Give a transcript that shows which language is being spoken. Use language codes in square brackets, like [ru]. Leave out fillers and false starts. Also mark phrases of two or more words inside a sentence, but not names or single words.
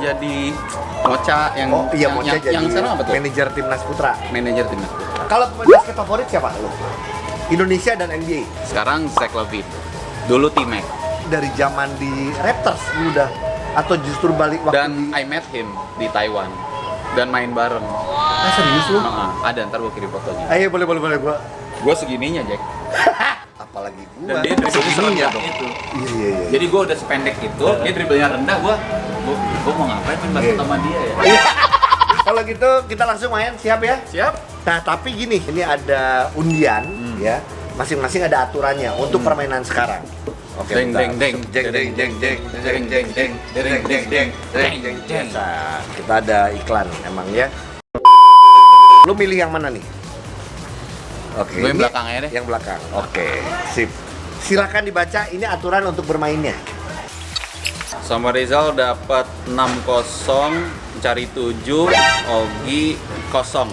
[id] Wenda. jadi Mocha yang Oh iya, Mocha jadi yang sekarang apa tuh? manajer timnas putra. Manajer timnas. Kalau pemain basket favorit siapa lu? Indonesia dan NBA. Sekarang Zach LaVine. Dulu T-Mac. Dari zaman di Raptors lu udah, atau justru balik waktu Dan [en] I met him [id] di Taiwan dan main bareng. Ah, serius lu? Ada, ntar gue kirim fotonya. Ayo boleh gua. Gue segininya Jack. Apalagi Dan gua. dia dribblenya Segini ya? serendah itu. Iya. Jadi gue udah sependek itu, dia dribblenya rendah. Gue mau ngapain main basket Iya. sama dia ya? Kalau gitu kita langsung main, siap ya? Siap? Nah tapi gini, ini ada undian ya, masing-masing ada aturannya untuk permainan sekarang. Oke, Deng, bentar. deng, deng. Jeng deng jeng jeng jeng jeng jeng jeng jeng jeng jeng jeng jeng. Nah, kita ada iklan emang ya. Lu milih yang mana nih? Oke. Gue yang ini belakang aja deh. Yang belakang. Oke, sip. Silakan dibaca ini aturan untuk bermainnya. Sama Rizal dapat 6-0, cari 7, Ogi 0.